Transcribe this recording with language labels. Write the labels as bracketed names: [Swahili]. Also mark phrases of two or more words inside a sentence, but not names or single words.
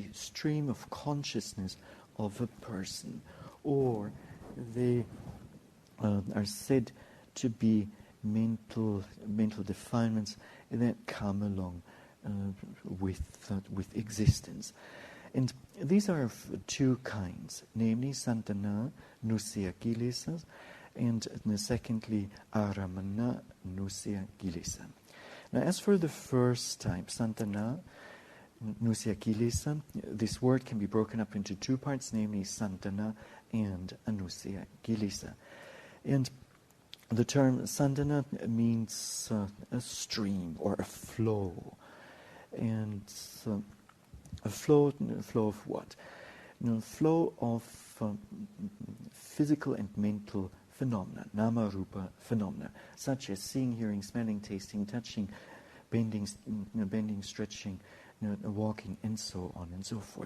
[English] stream of consciousness of a person, or they are said to be mental defilements that come along with existence. And these are of two kinds, namely [Pali] santana nusaya kilesas, [English] and secondly [Pali] aramana nusaya kilesa. [English] Now, as for the first type, [Pali] santana nusaya kilesa, [English] this word can be broken up into two parts, namely santana and [Pali] anusaya kilesa. [English] And the term santana means a stream or a flow. And a flow of what? Flow of physical and mental phenomena, [Pali] nama rupa [English] phenomena, such as seeing, hearing, smelling, tasting, touching, bending, stretching, walking, and so on and so forth.